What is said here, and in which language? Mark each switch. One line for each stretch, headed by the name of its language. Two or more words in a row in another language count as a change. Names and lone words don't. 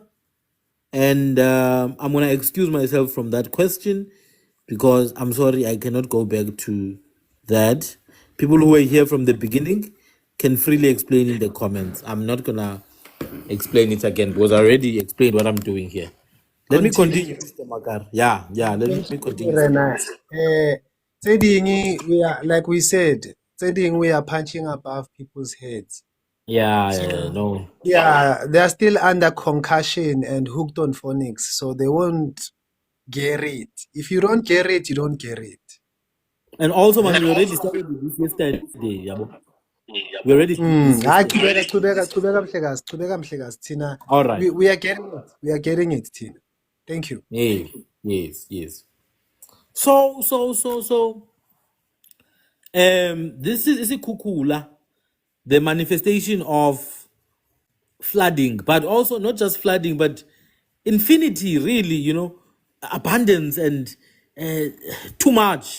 English: And I'm going to excuse myself from that question because I'm sorry, I cannot go back to that. People who were here from the beginning can freely explain in the comments. I'm not going to explain it again because I already explained what I'm doing here. Let me continue, Mr. Makar. Yeah, let Thank me you, continue.
Southern Sotho: Rena. Tse ding,
English: we are, like we said,
Southern Sotho: tse ding,
English: we are punching above people's heads. So, No. yeah, they're still under concussion and hooked on phonics, so they won't get it. If you don't get it, you don't get it. And also, Eh? man, we already started with this yesterday. Yabo. We already did this Hayi, yesterday.
Zulu: chubeka mhlekazi thina.
English: All right. We are getting it. We are getting it, Tina. Thank you. Yes. So, this is a kukula, the manifestation of flooding, but also not just flooding, but infinity, really, abundance and too much.